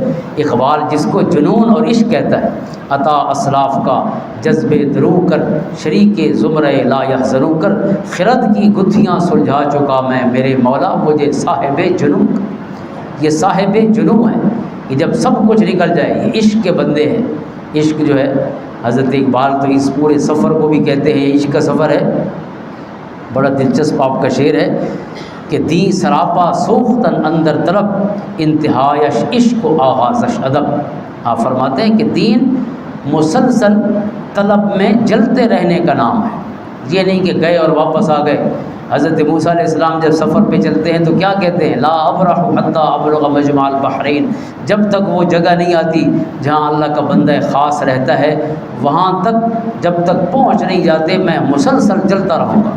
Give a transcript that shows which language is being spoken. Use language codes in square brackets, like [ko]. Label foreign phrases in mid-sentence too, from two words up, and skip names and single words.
[ur] اقبال جس کو جنون اور عشق کہتا ہے، عطا اسلاف کا جذب درو کر، شریک زمرہ [ar] لا یحزنو [ur] کر، خرد کی گتھیاں سلجھا چکا میں میرے مولا مجھے صاحب جنوں کر۔ یہ صاحب جنوں ہے کہ جب سب کچھ نکل جائے، یہ عشق کے بندے ہیں۔ عشق جو ہے حضرت اقبال تو اس پورے سفر کو بھی کہتے ہیں یہ عشق کا سفر ہے۔ بڑا دلچسپ آپ کا شعر ہے کہ [fa] دی سراپا سوختن اندر طلب، انتہایش عشق و آغازش ادب۔ [ur] آپ فرماتے ہیں کہ دین مسلسل طلب میں جلتے رہنے کا نام ہے، یہ نہیں کہ گئے اور واپس آ گئے۔ حضرت موسیٰ علیہ السلام جب سفر پہ چلتے ہیں تو کیا کہتے ہیں؟ [ar] لا ابرح حتی ابلغ مجمع البحرین، [ur] جب تک وہ جگہ نہیں آتی جہاں اللہ کا بندہ خاص رہتا ہے وہاں تک جب تک پہنچ نہیں جاتے میں مسلسل چلتا رہوں گا۔